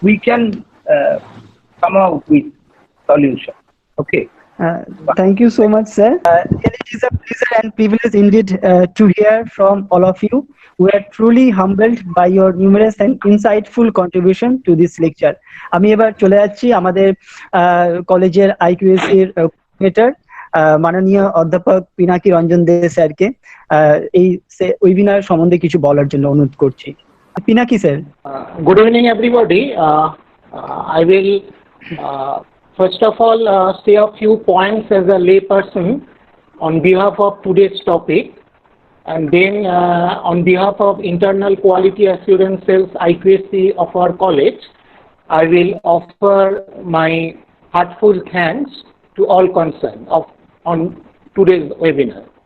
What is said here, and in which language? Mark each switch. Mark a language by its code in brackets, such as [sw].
[en] We can come out with solution. Okay. Thank you so much, sir. It is a pleasure and privilege indeed to hear from all of you. We are truly humbled by your numerous and insightful contribution to this lecture. [bn] আমি এবার চলে যাচ্ছি আমাদের কলেজের IQAC এর coordinator মাননীয় অধ্যাপক পিনাকি রঞ্জন দে স্যারকে এই ওয়েবিনার সম্বন্ধে কিছু বলার জন্য অনুরোধ করছি। Pinaki sir. [en] Good evening, everybody. I will first of all say a few points as a layperson on behalf of today's topic, and then on behalf of Internal Quality Assurance Cells IQAC of our college, I will offer my heartfelt thanks to all concerned on today's webinar.